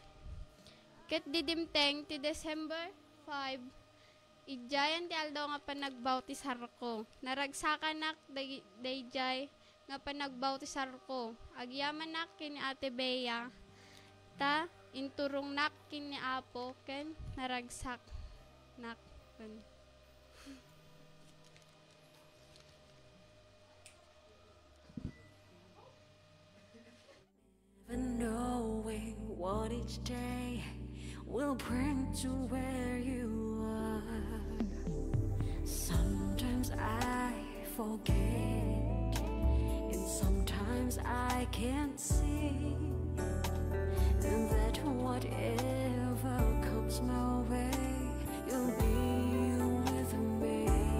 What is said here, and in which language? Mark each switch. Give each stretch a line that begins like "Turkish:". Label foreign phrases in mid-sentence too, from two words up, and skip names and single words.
Iloko: Ket didimteng ti December 5 ijayan ti aldaw nga panagbautisar ko. Naragsakan nak dayjay nga panagbautisar ko. Agyaman nak kini Ate Bea ta inturong nak kini Apo ken naragsak nak ken.
English: Never knowing what each day will bring to where you are. Sometimes I forget, and sometimes I can't see that whatever comes my way, you'll be with me.